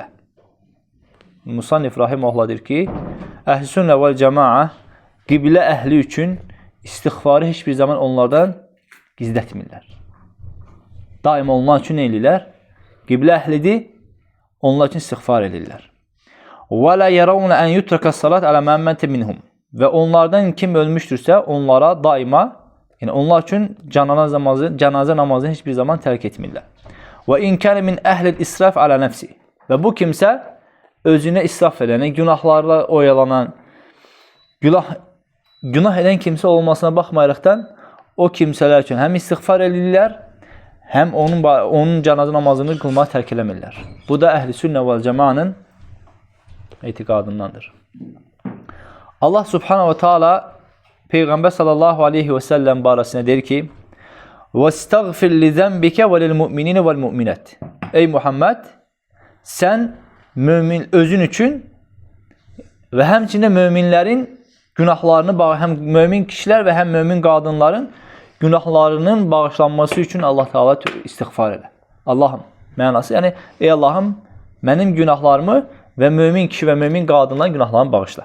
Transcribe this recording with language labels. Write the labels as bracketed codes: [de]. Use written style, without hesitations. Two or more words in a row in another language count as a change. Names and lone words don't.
[az] Musannif rahimehullah deyir ki, Əhl-i Sünnə və Cəmaə qiblə əhli üçün istiğfarı heç bir zaman onlardan gizlətmirlər. Daima onlar üçün nə edirlər? Qiblə əhlidir, onlar üçün istiğfar edirlər. [ar] وَلَا يَرَوْنَ أَنْ يُتْرَكَ الصَّلَاةِ عَلَى مَنْ مَاتَ مِنْهُمْ. [az] Və onlardan kim ölmüşdürsə, onlara daima, yəni onlar üçün cənazə namazını heç bir zaman tərk etmirlər. [ar] وَاِنْ كَانَ مِنْ أَهْلِ الْإِسْرَافِ عَلَى نَفْسِ. [az] Və bu kimsə özünə israf edən, günahlarla oyalanan, günah edən kimsə olmasına baxmayaraqdan o kimsələr üçün həm istiğfar edirlər, həm onun cənazə namazını qılmağı tərk eləmirlər. Bu da Əhl-i Sünnə və Cəmaənin etiqadındandır. Allah [ar] سبحانه وتعالى [az] Peygamber [ar] صلى الله عليه وسلم [az] barəsində deyir ki: [ar] "واستغفر لذنبك وللمؤمنين والمؤمنات." [az] Ey Muhammed, sən özün üçün və həmçinin möminlərin günahlarını həm mömin kişilər və həm mömin qadınların günahlarının bağışlanması üçün Allah Taala istiğfar elə. Allahım, mənası, yəni ey Allahım, mənim günahlarımı və mömin kişi və mömin qadınların günahlarını bağışla.